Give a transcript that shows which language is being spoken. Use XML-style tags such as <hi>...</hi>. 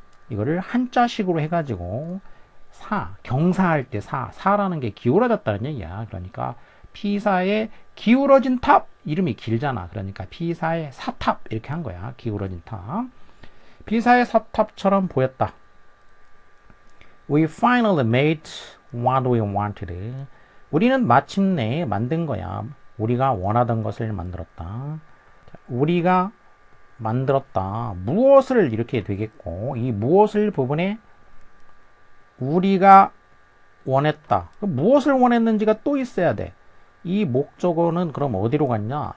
<ko>이거를 한자식으로 해가지고 경사할 때 사라는 게 기울어졌다는 얘기야. 그러니까 피사의 기울어진 탑. 이름이 길잖아. 그러니까 피사의 사탑 이렇게 한 거야. 기울어진 탑. 피사의 사탑처럼 보였다.</ko> <en>We finally made what we wanted.</en> <ko>우리는 마침내 만든 거야. 우리가 원하던 것을 만들었다. 우리가 만들었다. 무엇을 이렇게 되겠고 이 무엇을 부분에 우리가 원했다. 무엇을 원했는지가 또 있어야 돼. 이 목적어는 그럼 어디로 갔냐?</ko>